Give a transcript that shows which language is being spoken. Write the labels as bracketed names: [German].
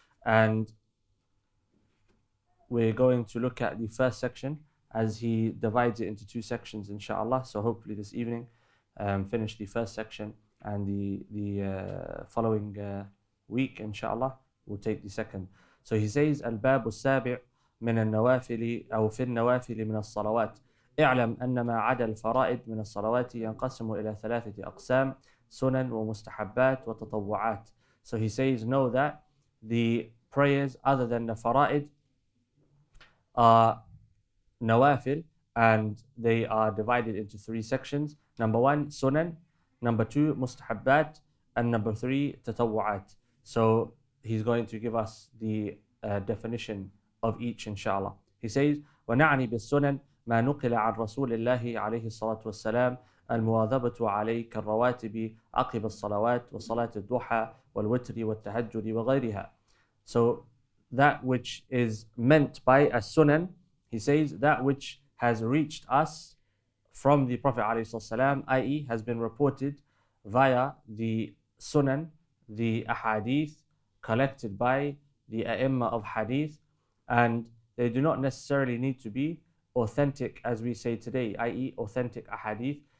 [English] And we're going to look at the first section as he divides it into two sections inshallah. So hopefully this evening finish the first section, and the following week inshallah we'll take the second. So he says [Arabic] الباب السابع من النوافل أو في النوافل من الصلوات اعلم أن ما عدا الفرائض من الصلوات ينقسم إلى ثلاثة أقسام سنن ومستحبات وتطوعات. [English] So he says, know that the prayers other than the fara'id are nawafil, and they are divided into three sections. Number one, sunan. Number two, mustahabbat. And number three, tatawwa'at. So he's going to give us the definition of each inshallah. He says, [Arabic] وَنَعْنِي بِالسُّنَنِ ما نقل عن رسول الله عليه الصلاة والسلام المواظبة عليه كالرواتب عقب الصلوات وصلاة الضحى والوتر والتهجد وغيرها. [English] So that which is meant by as-sunan, he says that which has reached us from the Prophet ﷺ, i.e. has been reported via the sunan, the ahadith collected by the a'imma of hadith, and they do not necessarily need to be authentic as we say today, i.e. authentic ahadith.